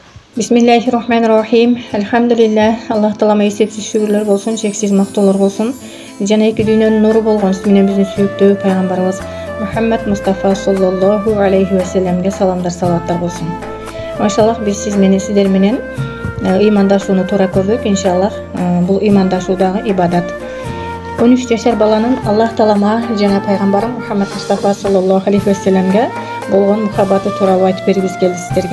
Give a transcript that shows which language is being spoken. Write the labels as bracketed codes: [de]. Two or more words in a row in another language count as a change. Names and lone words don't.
[ar] بسم الله الرحمن الرحيم. Elhamdülillah. [ky] Аллах Таалама эсепсиз шүгүрлөр болсун, чексиз мактоолор болсун. Жана эки дүйнөнүн нуру болгон менен биздин сүйүктүү пайгамбарыбыз Мухаммад Мустафа [ar] صلى الله عليه وسلم [ky] саламдар, салаваттар болсун. Машаллах, биз сиздер менен ыймандашууну туура көрдүк. Иншаллах, бул ыймандашуудагы ибадат. 13 жашар баланын Аллах Таалама жана пайгамбарым Мухаммад Мустафа [ar] صلى الله عليه وسلم [ky] болгон мухаббаты тууралуу айтып бергибиз келди сиздерге.